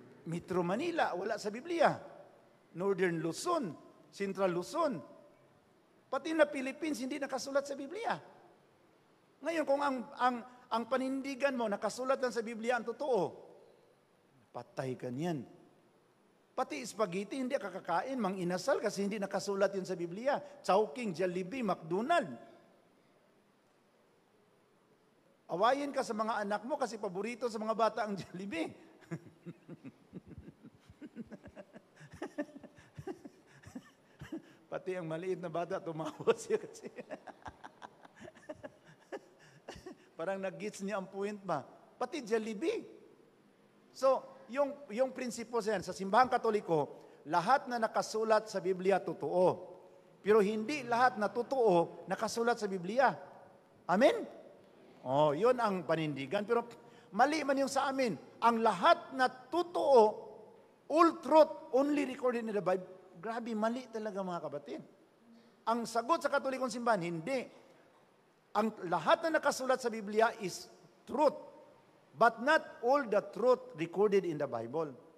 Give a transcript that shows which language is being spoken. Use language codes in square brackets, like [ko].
[tl] Metro Manila, wala sa Biblia. Northern Luzon, Central Luzon. Pati na Philippines, hindi nakasulat sa Biblia. Ngayon, kung ang panindigan mo, nakasulat lang sa Biblia, ang totoo, patay ka niyan. Pati spaghetti, hindi ka kakain, mang-inasal kasi hindi nakasulat yun sa Biblia. Chowking, Jollibee, McDonald's. Awayin ka sa mga anak mo kasi paborito sa mga bata ang Jollibee. Pati ang maliit na bata, tumawa siya kasi. Parang nag-gets niya ang point ba? Pati Jollibee. So, yung prinsipyo sa simbahan katoliko, lahat na nakasulat sa Biblia totoo. Pero hindi lahat na totoo nakasulat sa Biblia. Amen? Oh, yun ang panindigan. Pero mali man yung sa amin. Ang lahat na totoo, [en] all truth, only recorded in the Bible. [tl] Grabe, mali talaga mga kapatid. Ang sagot sa Katolikong simbahan, hindi. Ang lahat na nakasulat sa Biblia [en] is truth. But not all the truth recorded in the Bible.